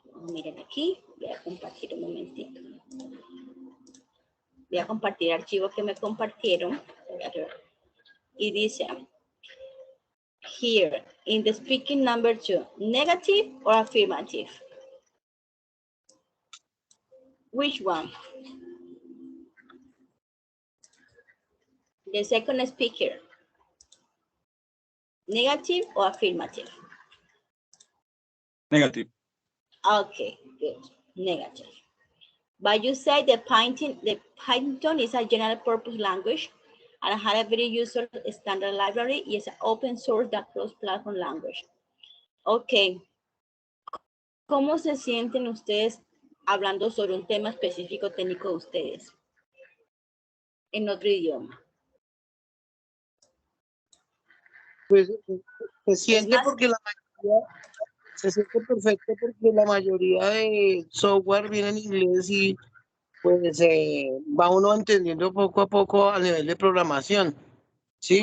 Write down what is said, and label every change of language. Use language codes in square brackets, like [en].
[es] Miren aquí, voy a compartir un momentito. Voy a compartir el archivo que me compartieron. Y dice, [en] here, in the speaking number 2, negative or affirmative? Which one? The second speaker. Negative or affirmative? Negative. Okay, good. Negative. But you say the Python is a general purpose language and has a very user standard library. It's an open source that cross-platform language. Okay. [es] ¿Cómo se sienten ustedes hablando sobre un tema específico técnico de ustedes en otro idioma? Pues se siente porque la mayoría, se siente perfecto porque la mayoría de software viene en inglés y pues va uno entendiendo poco a poco a nivel de programación, ¿sí?